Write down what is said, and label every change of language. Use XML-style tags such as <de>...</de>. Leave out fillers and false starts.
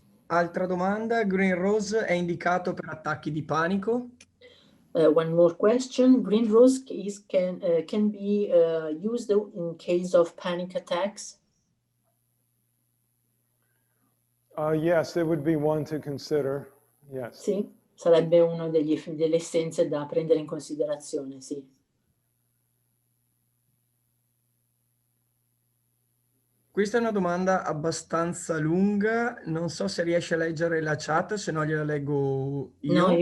<it>Altra domanda, Green Rose è indicato per attacchi di panico?</it> <en>One more question. Green rose can be used in case of panic attacks? Yes, it would be one to consider. Yes.</en> <it>Sì, sarebbe una delle essenze da prendere in considerazione, sì. Questa è una domanda abbastanza lunga, non so se riesci a leggere la chat, se no gliela leggo io.</it>